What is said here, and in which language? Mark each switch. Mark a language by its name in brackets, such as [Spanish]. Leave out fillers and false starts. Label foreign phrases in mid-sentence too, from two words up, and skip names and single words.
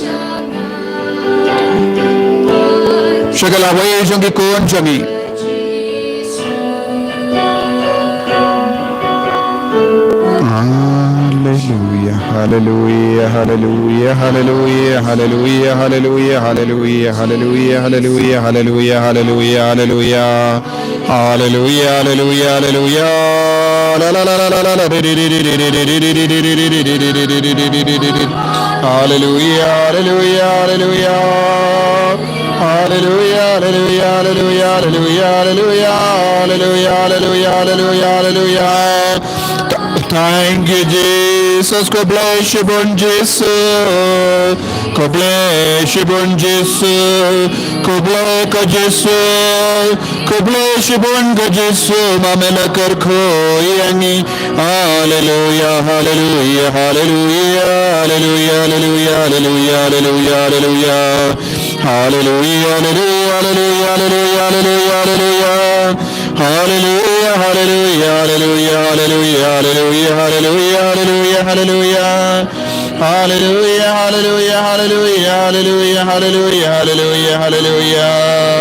[Khasi] shaka lawai chongi kon chongi [English] Hallelujah, hallelujah, hallelujah, hallelujah, hallelujah, hallelujah, hallelujah, hallelujah, hallelujah, hallelujah, hallelujah, hallelujah. Hallelujah, hallelujah, hallelujah. La la la la la la la. Hallelujah, hallelujah, hallelujah. Hallelujah, hallelujah, hallelujah, hallelujah, hallelujah, hallelujah, hallelujah, hallelujah, hallelujah. Thank you, Jesus. God bless you, bon Jesus. God bless you, bon Jesus. God bless Jesus. God bless you, bon Jesus. Mamela karko yangi. Hallelujah, hallelujah, hallelujah, hallelujah, hallelujah, hallelujah, hallelujah, hallelujah. Hallelujah, hallelujah, hallelujah, hallelujah, hallelujah, hallelujah, hallelujah, hallelujah, hallelujah, hallelujah, hallelujah, hallelujah, hallelujah, hallelujah, hallelujah, hallelujah, hallelujah, hallelujah, hallelujah, hallelujah.